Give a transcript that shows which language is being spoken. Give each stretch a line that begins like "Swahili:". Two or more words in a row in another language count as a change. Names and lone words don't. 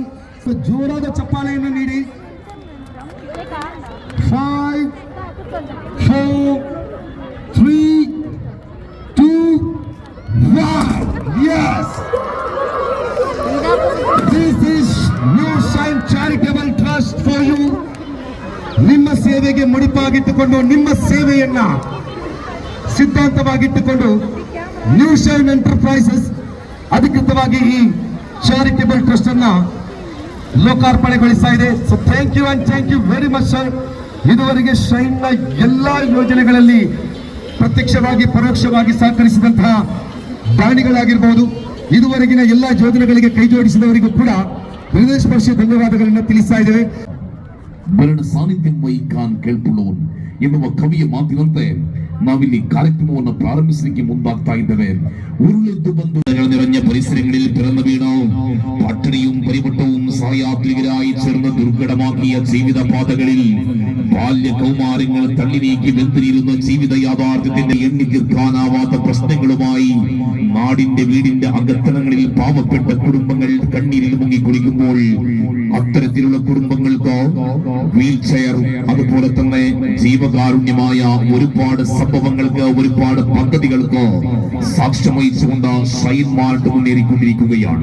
Kannada: ಜೋರಾದ ಚಪ್ಪಾಳೆಯನ್ನು ನೀಡಿ. 5 4 3 2 1.
English: Yes, this is New Shine Charitable Trust for you.
Kannada: ನಿಮ್ಮ ಸೇವೆಗೆ ಮುಡಿಪಾಗಿಟ್ಟುಕೊಂಡು, ನಿಮ್ಮ ಸೇವೆಯನ್ನ ಸಿದ್ಧಾಂತವಾಗಿಟ್ಟುಕೊಂಡು ನ್ಯೂ ಶೈನ್ ಎಂಟರ್ಪ್ರೈಸಸ್ ಅಧಿಕೃತವಾಗಿ ಈ
English: charitable trust
Kannada: ಅನ್ನ ಲೋಕಾರ್ಪಣೆಗೊಳಿಸ್ತಾ ಇದೆ.
English: so thank you and thank you very much sir.
Kannada: ಇದುವರೆಗೆ ಶೈನ್ ನ ಎಲ್ಲಾ ಯೋಜನೆಗಳಲ್ಲಿ ಪ್ರತ್ಯಕ್ಷವಾಗಿ ಪರೋಕ್ಷವಾಗಿ ಸಹಕರಿಸಿದಂತಹ ದಾನಿಗಳಾಗಿರಬಹುದು, ಇದುವರೆಗಿನ ಎಲ್ಲಾ ಯೋಜನೆಗಳಿಗೆ ಕೈ ಜೋಡಿಸಿದವರಿಗೂ ಕೂಡ ಹೃದಯ ಸ್ಪರ್ಶಿ ಧನ್ಯವಾದಗಳನ್ನು ತಿಳಿಸ್ತಾ ಇದ್ದೇವೆ. ಬೆರಡ ಸಾನ್ನಿಧ್ಯಂ ವಹಿಕಾನ್ ಕೇಳ್ಕೊಳ್ಳೋನ್ ಎನ್ನುವ ಕವಿಯ ಮಾತಿನಂತೆ ನಾವಿಲ್ಲಿ ಕಾರ್ಯಕ್ರಮವನ್ನು ಪ್ರಾರಂಭಿಸಲಿಕ್ಕೆ ಮುಂದಾಗ್ತಾ ಇದ್ದೇವೆ.
Malayalam: ഉരുളെത്തു ബന്ധു നിറഞ്ഞ പരിസരങ്ങളിൽ പിറന്നു വീണു പട്ടിണിയും പരിവട്ടവും സഹയാത്രികരായി ചേർന്ന് ദുർഘടമാക്കിയ ജീവിത പാതകളിൽ ബാല്യ കൗമാരങ്ങൾ തള്ളി നീക്കി വെന്തിരിരുന്ന ജീവിത യാഥാർത്ഥ്യത്തിന്റെ എണ്ണി തീർക്കാനാവാത്ത പ്രശ്നങ്ങളുമായി നാടിന്റെ വീടിന്റെ അകത്തളങ്ങളിൽ പാവപ്പെട്ട കുടുംബങ്ങൾ കണ്ണീരിൽ മുങ്ങി കുളിക്കുമ്പോൾ അത്തരത്തിലുള്ള കുടുംബങ്ങൾക്ക്
English: wheel chair,
Malayalam: അതുപോലെ തന്നെ ജീവകാരുണ്യമായ ഒരുപാട് സംഭവങ്ങൾക്ക്, ഒരുപാട് പദ്ധതികൾക്ക് സാക്ഷ്യം വഹിച്ചുകൊണ്ട് ഷൈൻ മാർട്ട് മുന്നേറിക്കൊണ്ടിരിക്കുകയാണ്.